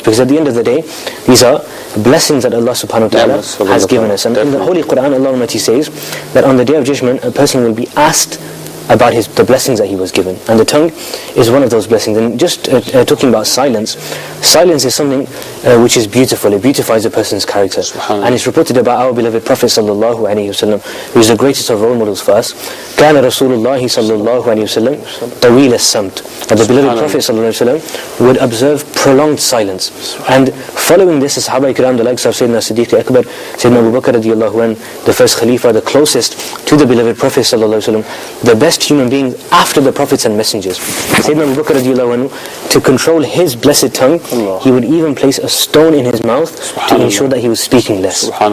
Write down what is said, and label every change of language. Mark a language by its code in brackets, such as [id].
[en] Because at the end of the day, these are blessings that Allah subhanahu wa ta'ala has given us. And in the Holy Quran, Allah Almighty says that on the Day of Judgment, a person will be asked about the blessings that he was given, and the tongue is one of those blessings. And just talking about silence is something which is beautiful. It beautifies a person's character, and it's reported about our beloved Prophet sallallahu alaihi wasallam, who is the greatest of role models for us. [ar] كان رسول الله صلى الله عليه وسلم طويل الصمت. [en] And the beloved Prophet sallallahu alaihi wasallam would observe prolonged silence, and following this, the Sahaba Ikram, the likes of Sayyidina Siddiq Akbar, Sayyidina Abu Bakr radiallahu anh, the first Khalifa, the closest to the beloved Prophet sallallahu alaihi wasallam, the best human beings after the prophets and messengers. Sayyidina Abu Bakr radiallahu anh, to control his blessed tongue, he would even place a stone in his mouth to ensure that he was speaking less.